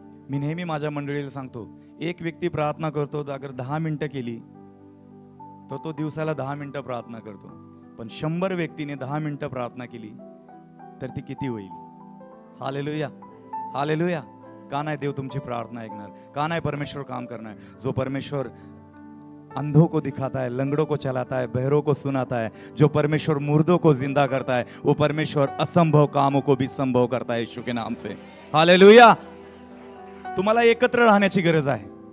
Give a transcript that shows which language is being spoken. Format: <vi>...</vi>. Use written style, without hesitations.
<mr>मी नेहमी माझ्या मंडळीला सांगतो, एक व्यक्ती प्रार्थना करतो, अगर 10 मिनिटं केली तर तो दिवसाला 10 मिनिटं प्रार्थना करतो. पण 100 व्यक्तीने 10 मिनिटं प्रार्थना केली तर ती किती होईल? Hallelujah, hallelujah. का नाही देव तुमची प्रार्थना ऐकणार? का नाही परमेश्वर काम करणार?</mr> <hi>जो परमेश्वर अंधों को दिखाता है, लंगड़ों को चलाता है, बहरों को सुनाता है, जो परमेश्वर मुर्दों को जिंदा करता है, वो परमेश्वर असंभव कामों को भी संभव करता है यीशु के नाम से. हालेलुया.</hi> <mr>तुम्हाला एकत्र राहण्याची गरज आहे.</mr>